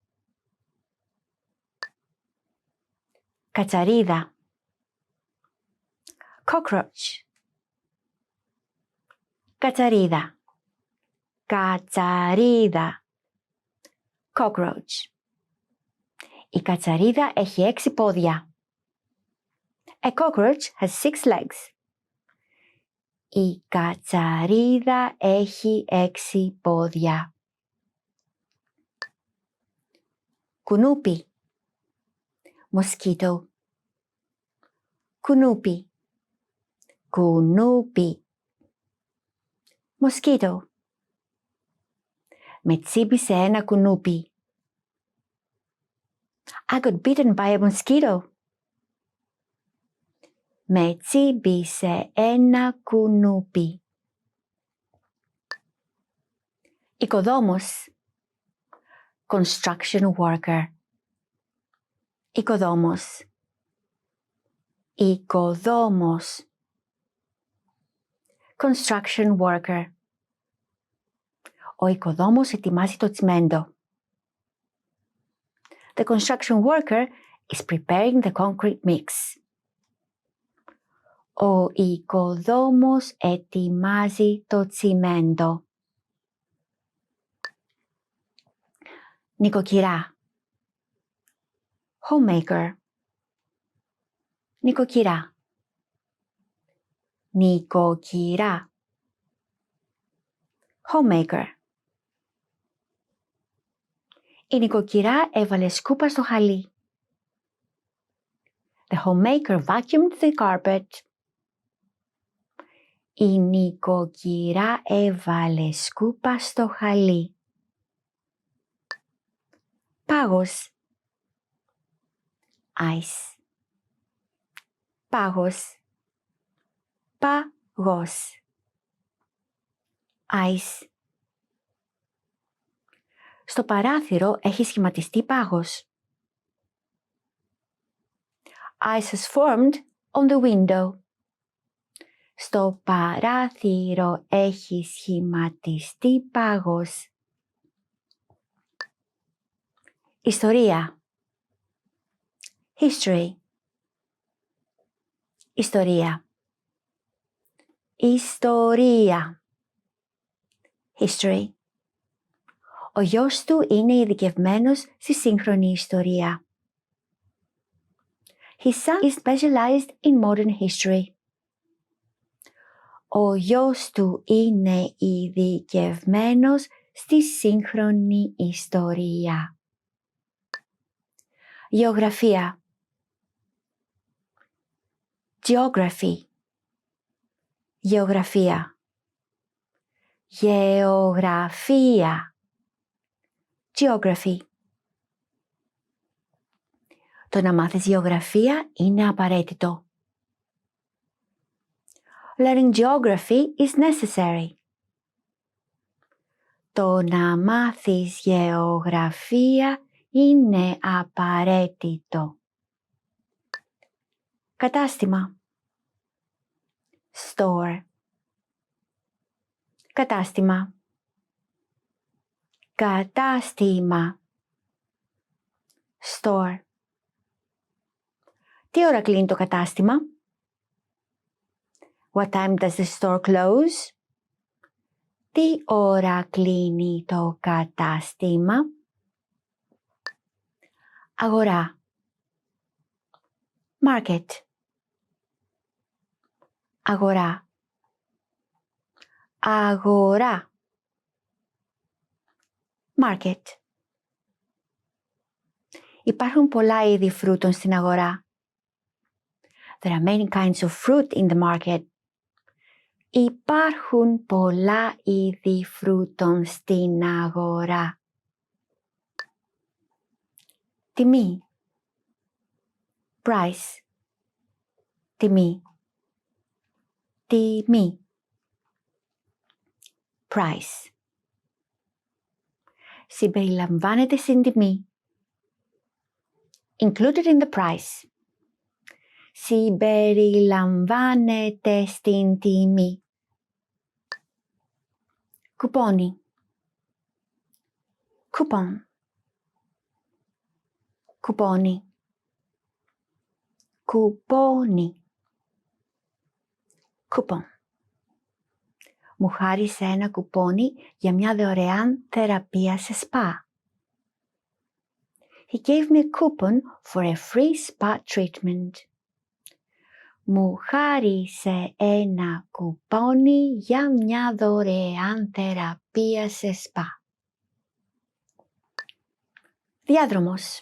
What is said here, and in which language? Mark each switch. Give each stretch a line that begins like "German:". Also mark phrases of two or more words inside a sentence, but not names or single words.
Greek: Κατσαρίδα.
English: Cockroach. Κατσαρίδα.
Greek: Κατσαρίδα. Cockroach. Η κατσαρίδα έχει 6 πόδια.
English: A cockroach has 6 legs.
Greek: Η κατσαρίδα έχει 6 πόδια. Κουνούπι.
English: Mosquito. Κουνούπι.
Greek: Κουνούπι. Mosquito. Με τσίμπησε ένα κουνούπι.
English: I got bitten by a mosquito.
Greek: Με τσίμπησε ένα κουνούπι. Οικοδόμος.
English: Construction worker. Οικοδόμος.
Greek: Οικοδόμος.
English: Construction worker.
Greek: Ο οικοδόμος ετοιμάζει το τσιμέντο.
English: The construction worker is preparing the concrete mix.
Greek: Ο οικοδόμος ετοιμάζει το τσιμέντο. Νοικοκυρά.
English: Homemaker. Νοικοκυρά.
Greek: Νοικοκυρά. Homemaker. Η νοικοκυρά έβαλε σκούπα στο χαλί.
English: The homemaker vacuumed the carpet.
Greek: Η νοικοκυρά έβαλε σκούπα στο χαλί. Πάγος. Ice. Πάγος. Πάγος.
English: Ice.
Greek: Στο παράθυρο έχει σχηματιστεί πάγος.
English: Ice has formed on the window.
Greek: Στο παράθυρο έχει σχηματιστεί πάγος. Ιστορία.
English: History. Ιστορία.
Greek: Ιστορία. History. Ο γιος του είναι ειδικευμένος στη σύγχρονη ιστορία.
English: His son is specialized in modern history.
Greek: Ο γιος του είναι ειδικευμένος στη σύγχρονη ιστορία. Γεωγραφία. Geography. Γεωγραφία. Γεωγραφία.
English: Geography.
Greek: Το να μάθεις γεωγραφία είναι απαραίτητο.
English: Learning geography is necessary.
Greek: Το να μάθεις γεωγραφία είναι απαραίτητο. Κατάστημα. Store. Κατάστημα. Κατάστημα.
English: Store.
Greek: Τι ώρα κλείνει το κατάστημα?
English: What time does the store close?
Greek: Τι ώρα κλείνει το κατάστημα? Αγορά. Market. Αγορά. Αγορά.
English: Market.
Greek: Υπάρχουν πολλά είδη φρούτων στην αγορά.
English: There are many kinds of fruit in the market.
Greek: Υπάρχουν πολλά είδη φρούτων στην αγορά. Τιμή. Price. Τιμή. Τιμή.
English: Price.
Greek: Συμπεριλαμβάνεται στην τιμή.
English: Included in the price.
Greek: Συμπεριλαμβάνεται στην τιμή. Κουπόνι. Coupon. Κουπόνι. Κουπόνι.
English: Coupon.
Greek: μου χάρισε ένα κουπόνι για μια δωρεάν θεραπεία σε σπα.
English: He gave me a coupon for a free spa treatment.
Greek: Μου χάρισε ένα κουπόνι για μια δωρεάν θεραπεία σε σπα. Διάδρομος.